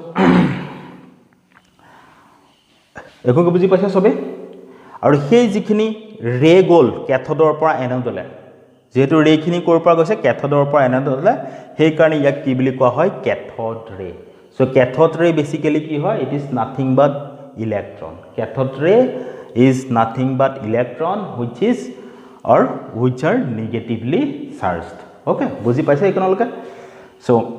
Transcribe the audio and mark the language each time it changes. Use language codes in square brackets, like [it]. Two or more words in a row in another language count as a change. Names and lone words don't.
[as] একো বুজি পাইছা সবে আৰু সেই যিখিনি ৰে গ'ল ক্যাথোডৰ পৰা এনোডলে যেহেতু ৰে খিনি কৰ পৰা গৈছে ক্যাথোডৰ পৰা এনোডলে সেই কাৰণে ইয়াক কি বুলি কোৱা হয় [en] cathode ray so cathode ray basically [as] কি হয় [en] it is nothing but electron cathode ray is nothing but electron which are negatively charged okay [as] বুজি পাইছে এখনলৈকে so